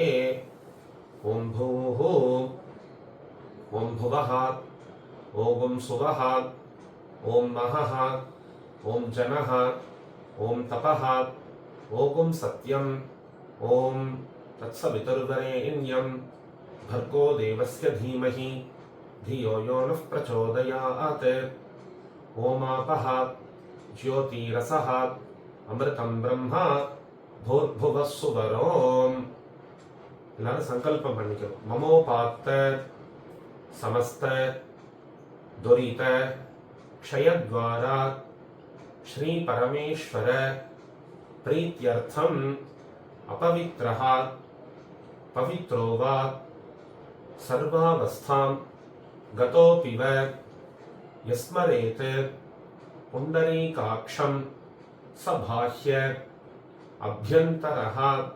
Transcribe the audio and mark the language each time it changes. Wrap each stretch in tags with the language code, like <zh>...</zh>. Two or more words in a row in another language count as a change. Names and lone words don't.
<sa>ओम् भूः, ओम् भुवः, ओम् सुवः, ओम् महः, ओम् जनः, ओम् तपः, ओम् सत्यम्, ओम् तत्सवितुर्वरेण्यम् भर्गो देवस्य धीमहि धियो यो नः प्रचोदयात्. ओमापः ज्योतिरसः अमृतं ब्रह्मा भूर्भुवः सुवरोम्.</sa> <ta>எல்லாரும் சங்கல்பம் பண்ணிக்கணும்.</ta> <sa>ममोपात्त समस्त दुरित क्षयद्वारा श्री परमेश्वर प्रीत्यर्थं अपवित्रः पवित्रोवा सर्वावस्थां गतोपिव यस्मरेत् पुण्डरीकाक्षं सबाह्य अभ्यन्तरः</sa>